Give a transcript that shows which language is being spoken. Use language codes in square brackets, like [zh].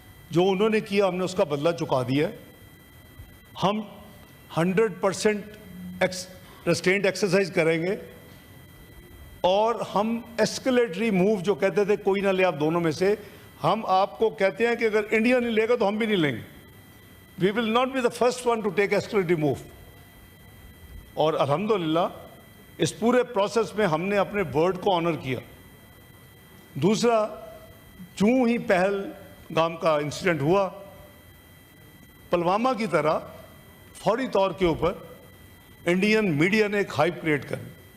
[ur] جو انہوں نے کیا ہم نے اس کا بدلہ چکا دیا ہے. ہم 100% ریسٹرینٹ ایکسرسائز کریں گے اور ہم ایسکلیٹری موو جو کہتے تھے کوئی نہ لے آپ دونوں میں سے, ہم آپ کو کہتے ہیں کہ اگر انڈیا نہیں لے گا تو ہم بھی نہیں لیں گے. [en] We will not be the first one to take escalatory move. [ur] اور الحمدللہ اس پورے پروسیس میں ہم نے اپنے ورڈ کو آنر کیا. دوسرا, چوں ہی پہلگام کا انسیڈنٹ ہوا, پلوامہ کی طرح فوری طور کے اوپر انڈین میڈیا نے ایک ہائپ کریٹ کری.